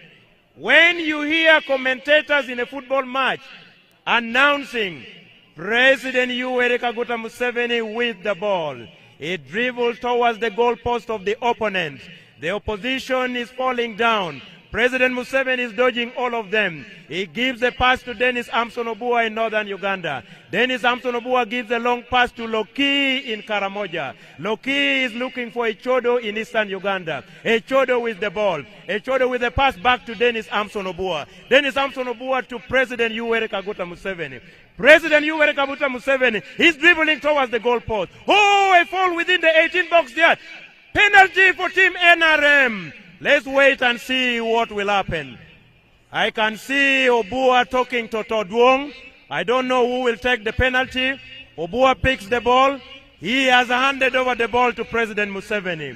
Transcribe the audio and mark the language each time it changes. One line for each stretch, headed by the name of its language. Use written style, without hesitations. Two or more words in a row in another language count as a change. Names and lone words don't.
English: When you hear commentators in a football match announcing President Yoweri Kaguta Museveni with the ball, he dribbles towards the goalpost of the opponent. The opposition is falling down. President Museveni is dodging all of them. He gives a pass to Dennis Amson Obua in northern Uganda. Dennis Amson Obua gives a long pass to Loki in Karamoja. Loki is looking for Echodo in eastern Uganda. Echodo with the ball. Echodo with a pass back to Dennis Amson Obua. Dennis Amson Obua to President Yoweri Kaguta Museveni. President Yoweri Kaguta Museveni is dribbling towards the goalpost. Oh, a fall within the 18-box yard. Penalty for Team NRM. Let's wait and see what will happen. I can see Obua talking to Todwong. I don't know who will take the penalty. Obua picks the ball. He has handed over the ball to President Museveni.